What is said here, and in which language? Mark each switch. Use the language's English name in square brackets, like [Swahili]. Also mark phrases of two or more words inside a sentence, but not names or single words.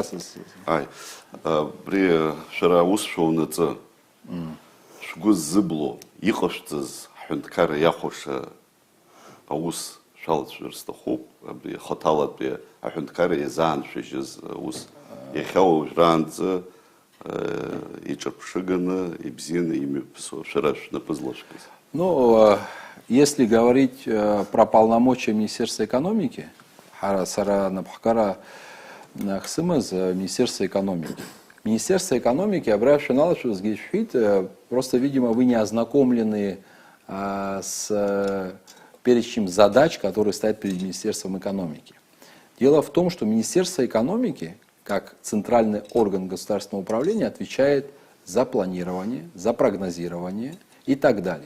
[Abkhazian] абри шәара аус шәоунаҵы шәгәы ззыбло иҟашәҵаз ҳҳәынҭқарра иахәаша аус шәалацәажәар сҭахуп. Абри хаҭалатәи аҳәынҭқарра иазааншәыжьыз аус иахьа уажәраанӡа иҿырԥшыганы ибзианы имҩаԥысуа шәара шәнапы злашәкыз. [Russian] Если говорить про полномочия Министерства экономики, [Abkhazian] сара напхкара хсымыз [Russian] Министерство экономики. Министерство экономики, обращалось просто, видимо, вы не ознакомлены с перечнем задач, которые стоят перед Министерством экономики. Дело в том, что Министерство экономики, как центральный орган государственного управления, отвечает за планирование, за прогнозирование и так далее.